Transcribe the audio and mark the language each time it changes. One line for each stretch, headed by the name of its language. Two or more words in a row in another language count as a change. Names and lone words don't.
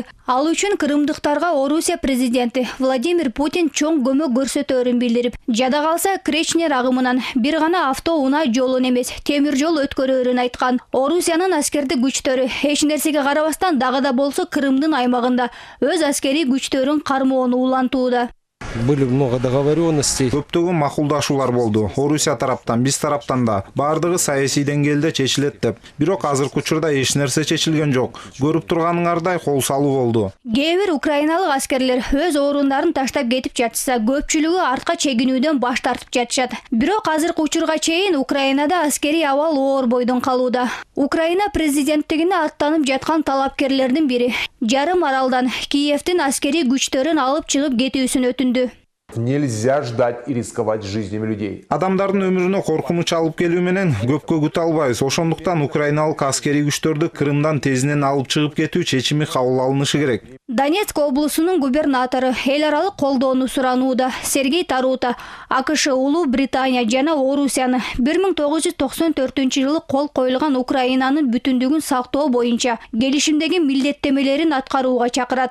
Kyrgyz: Ал үчүн крымдыктарга Орусия президенти Владимир Путин чоң көмөк көрсөтөөрүн билдирип, жада калса Кречнер агымынан бир гана автоунаа жолун эмес, темир жол өткөрөөрүн айткан. Орусиянын аскердик күчтөрү эч нерсеге карабастан дагы да болсо Крымдын аймагында өз аскерий күчтөрүн кармоону улантууда.
Russian: Были много договоренностей.
Kyrgyz: Көптөгөн макулдашуулар болду. Орусия тараптан, биз тараптан да бардыгы саясий деңгээлде чечилет деп. Бирок азыркы учурда эч нерсе чечилген жок. Көрүп турганыңардай кол салуу болду. Кээ бир украиналык аскерлер өз орундарын таштап кетип жатса, көпчүлүгү артка чегинүүдөн баш тартып жатышат. Бирок азыркы учурга чейин Украинада аскерий абал оор бойдон калууда. Украина президенттигине аттанып жаткан талапкерлердин бири жарым аралдан Киевдин аскерий күчтөрүн алып чыгып кетүүсүн өтүндү.
Russian: Нельзя ждать и рисковать жизнями людей.
Kyrgyz: Адамдардын өмүрүнө коркунуч алып келүү менен көпкө күтө албайбыз. Ошондуктан украиналык аскерий күчтөрдү Крымдан тезинен алып чыгып кетүү чечими кабыл алынышы керек. Донецк облусунун губернатору эл аралык колдоону суранууда. Сергей Тарута АКШ, Улуу Британия жана Орусияны 1994-жылы кол коюлган Украинанын бүтүндүгүн сактоо боюнча келишимдеги милдеттемелерин аткарууга чакырат.